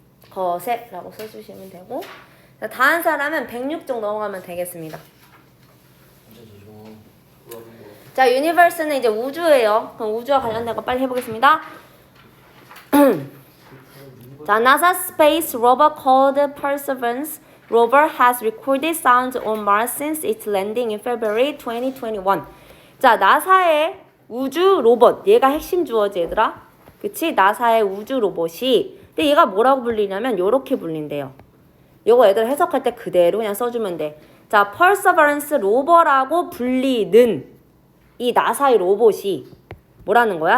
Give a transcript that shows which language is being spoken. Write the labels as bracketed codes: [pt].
[ko] 거세라고 써주시면 되고. 자, 다음 사람은 106쪽 넘어가면 되겠습니다. 진짜 저 자, 유니버스는 이제 우주예요. 그럼 우주와 관련된 거 빨리 해보겠습니다. [en] 자, NASA space rover called Perseverance rover has recorded sounds on Mars since its landing in February 2021. [ko] 자, 나사의 우주 로봇. 얘가 핵심 주어지 얘들아. 그치? 나사의 우주 로봇이. 근데 얘가 뭐라고 불리냐면 요렇게 불린대요. 요거 애들 해석할 때 그대로 그냥 써주면 돼. 자, Perseverance 로버라고 불리는 이 나사의 로봇이 뭐라는 거야?